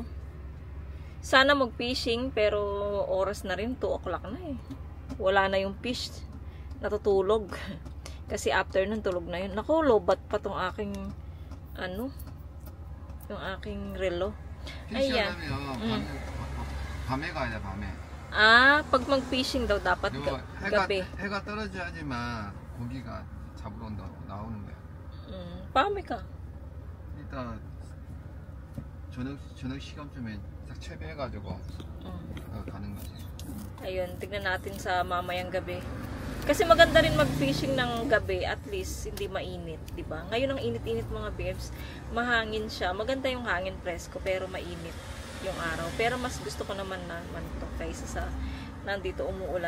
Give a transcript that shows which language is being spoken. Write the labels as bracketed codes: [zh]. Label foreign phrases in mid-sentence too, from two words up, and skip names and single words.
[tl] Sana mag-fishing, pero oras na rin, 2 o'clock na eh. Wala na yung fish. Natutulog. Kasi after nun, tulog na yun. Naku, lobat pa tong aking, ano, yung aking relo. Ayan. [ko] 밤에 가야 돼, 밤에. [tl] Ah, pag mag-fishing daw, dapat [ko] 그리고 [tl] gabi. [ko] 해가 떨어져야지만 고기가 잡으러 나오는 거야. [tl] Pami ka. [ko] 일단 저녁 시간쯤에 딱 채비해가지고 가는 거지. [tl] Ayun, tignan natin sa mamayang gabi. Kasi maganda rin mag-fishing ng gabi, at least hindi mainit, 'di ba? Ngayon ang init-init mga babes, mahangin siya. Maganda yung hangin, presko, pero mainit yung araw. Pero mas gusto ko naman to kaysa sa nandito umuulan.